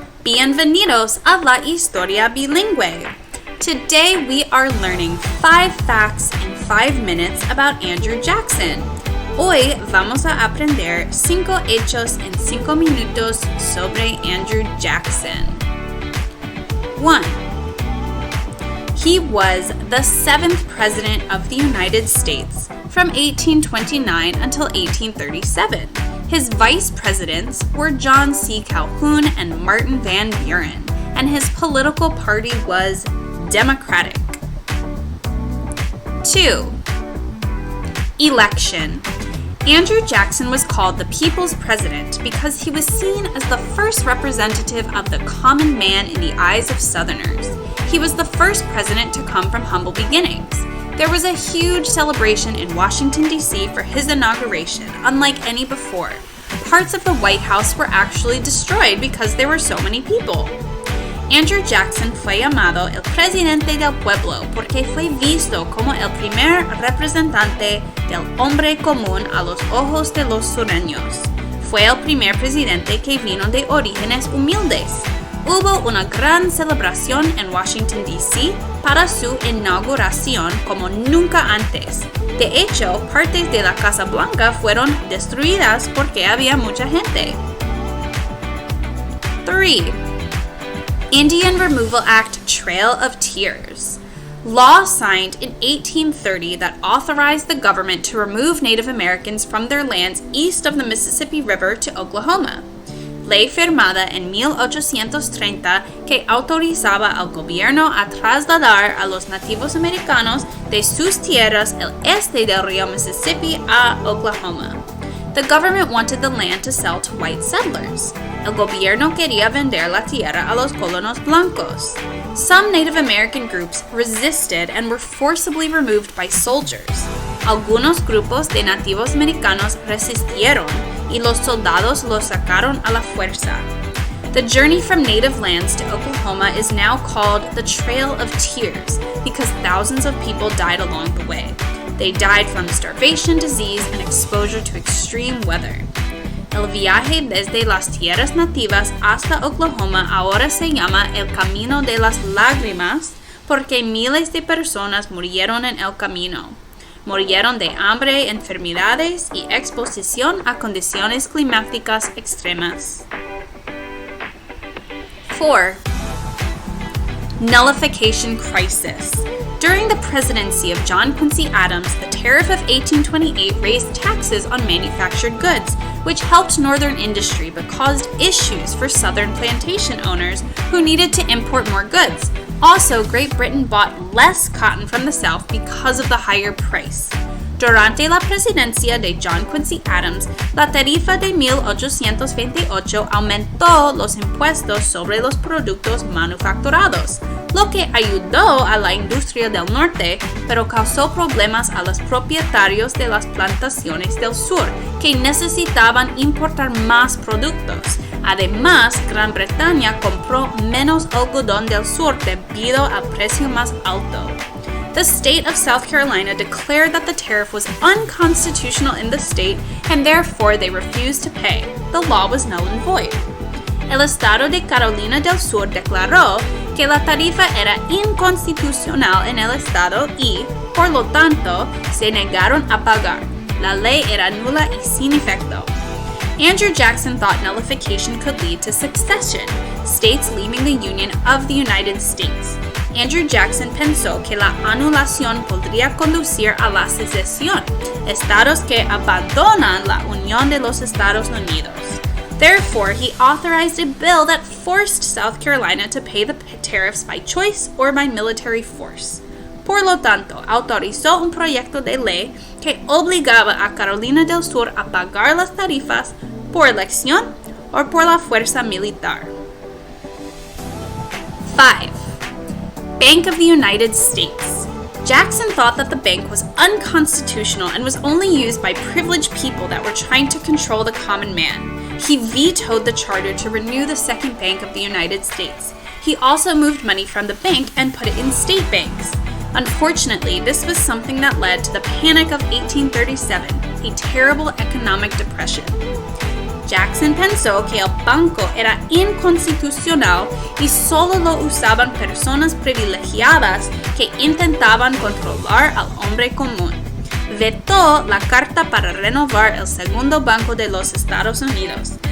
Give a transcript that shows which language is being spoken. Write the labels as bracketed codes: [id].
[es] Bienvenidos a la historia bilingüe. [en] Today we are learning 5 facts in 5 minutes about Andrew Jackson. [es] Hoy vamos a aprender 5 hechos en 5 minutos sobre Andrew Jackson. [en] 1. He was the 7th President of the United States from 1829 until 1837. His vice presidents were John C. Calhoun and Martin Van Buren, and his political party was Democratic. 2. Election. Andrew Jackson was called the People's President because he was seen as the first representative of the common man in the eyes of Southerners. He was the first president to come from humble beginnings. There was a huge celebration in Washington, D.C. for his inauguration, unlike any before. Parts of the White House were actually destroyed because there were so many people. [es] Andrew Jackson fue llamado el presidente del pueblo porque fue visto como el primer representante del hombre común a los ojos de los sureños. Fue el primer presidente que vino de orígenes humildes. Hubo una gran celebración en Washington, D.C. para su inauguración como nunca antes. De hecho, partes de la Casa Blanca fueron destruidas porque había mucha gente. 3. [en] Indian Removal Act Trail of Tears. Law signed in 1830 that authorized the government to remove Native Americans from their lands east of the Mississippi River to Oklahoma. [es] Ley firmada en 1830 que autorizaba al gobierno a trasladar a los nativos americanos de sus tierras el este del río Mississippi a Oklahoma. [en] The government wanted the land to sell to white settlers. [es] El gobierno quería vender la tierra a los colonos blancos. [en] Some Native American groups resisted and were forcibly removed by soldiers. [es] Algunos grupos de nativos americanos resistieron y los soldados los sacaron a la fuerza. [en] The journey from native lands to Oklahoma is now called the Trail of Tears because thousands of people died along the way. They died from starvation, disease, and exposure to extreme weather. [es] El viaje desde las tierras nativas hasta Oklahoma ahora se llama el Camino de las Lágrimas porque miles de personas murieron en el camino. Murieron de hambre, enfermedades y exposición a condiciones climáticas extremas. [en] 4. Nullification crisis. During the presidency of John Quincy Adams, the Tariff of 1828 raised taxes on manufactured goods, which helped northern industry but caused issues for southern plantation owners who needed to import more goods. Also, Great Britain bought less cotton from the South because of the higher price. [es] Durante la presidencia de John Quincy Adams, la tarifa de 1828 aumentó los impuestos sobre los productos manufacturados, lo que ayudó a la industria del norte, pero causó problemas a los propietarios de las plantaciones del sur, que necesitaban importar más productos. Además, Gran Bretaña compró menos algodón del sur debido al precio más alto. [en] The state of South Carolina declared that the tariff was unconstitutional in the state and therefore they refused to pay. The law was null and void. [es] El estado de Carolina del Sur declaró que la tarifa era inconstitucional en el estado y, por lo tanto, se negaron a pagar. La ley era nula y sin efecto. [en] Andrew Jackson thought nullification could lead to secession, states leaving the Union of the United States. [es] Andrew Jackson pensó que la anulación podría conducir a la secesión, estados que abandonan la Unión de los Estados Unidos. [en] Therefore, he authorized a bill that forced South Carolina to pay the tariffs by choice or by military force. [es] Por lo tanto, autorizó un proyecto de ley que obligaba a Carolina del Sur a pagar las tarifas por elección o por la fuerza militar. [en] 5. Bank of the United States. Jackson thought that the bank was unconstitutional and was only used by privileged people that were trying to control the common man. He vetoed the charter to renew the Second Bank of the United States. He also moved money from the bank and put it in state banks. Unfortunately, this was something that led to the Panic of 1837, a terrible economic depression. [es] Jackson pensó que el banco era inconstitucional y solo lo usaban personas privilegiadas que intentaban controlar al hombre común. Vetó la carta para renovar el segundo banco de los Estados Unidos.